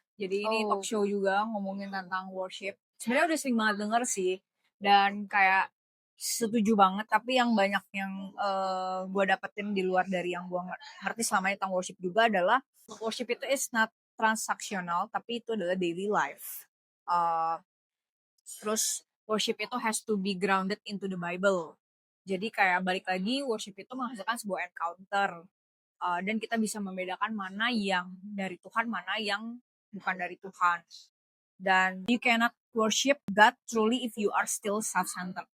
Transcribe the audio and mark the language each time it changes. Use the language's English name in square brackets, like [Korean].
[Indonesian] Jadi ini talk show juga ngomongin tentang worship. Sebenarnya udah sering banget denger sih, dan kayak setuju banget. Tapi yang banyak yang gue dapetin di luar dari yang gue ngerti selama ini tentang worship juga adalah worship itu [English] is not [Indonesian] transaksional, tapi itu adalah [English] daily life. [Indonesian] Terus worship itu [English] has to be grounded into the Bible. [Indonesian] Jadi kayak balik lagi, worship itu menghasilkan sebuah encounter. Dan kita bisa membedakan mana yang dari Tuhan, mana yang bukan dari Tuhan. Dan [English] you cannot worship God truly if you are still self-centered.